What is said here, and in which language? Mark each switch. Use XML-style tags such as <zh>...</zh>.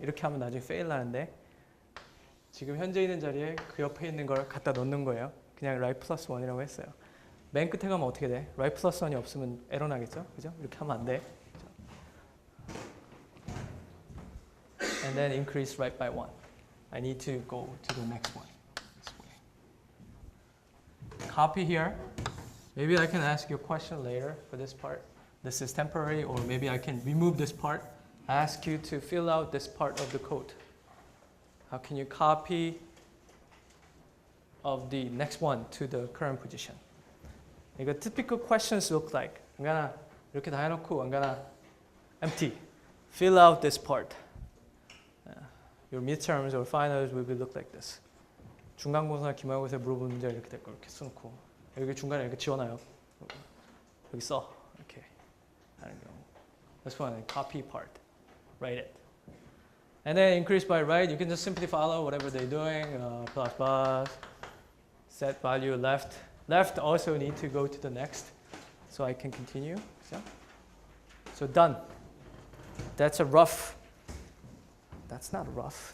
<ko>이렇게 하면 나중에 fail 하는데 지금 현재 있는 자리에 그 옆에 있는 걸 갖다 넣는 거예요. 그냥 right plus 1이라고 했어요. 맨 끝에 가면 어떻게 돼? right plus 1이 없으면 에러 나겠죠? 그죠? 이렇게 하면 안 돼.</ko> <en>And then increase right by 1. I need to go to the next one. This way. Copy here. Maybe I can ask you a question later for this part. This is temporary, or maybe I can remove this part. Ask you to fill out this part of the code. How can you copy of the next one to the current position?</en> <ko>이거</ko> <en>typical questions look like. I'm gonna</en> <ko>이렇게 다 해놓고</ko> <en>I'm gonna empty. Fill out this part. Your midterms or finals will look like this.</en> <ko>중간고사나 기말고사에 물어보는 문제가 이렇게 될 거 이렇게 써놓고 여기 중간에 이렇게 지워놔요. 여기 써 이렇게 하는 경우.</ko> <en>This one, copy part. Write it. And then increase by right. You can just simply follow whatever they're doing. Plus plus. Set value left. Left also need to go to the next, so I can continue. So done. That's a rough. That's not rough.</en>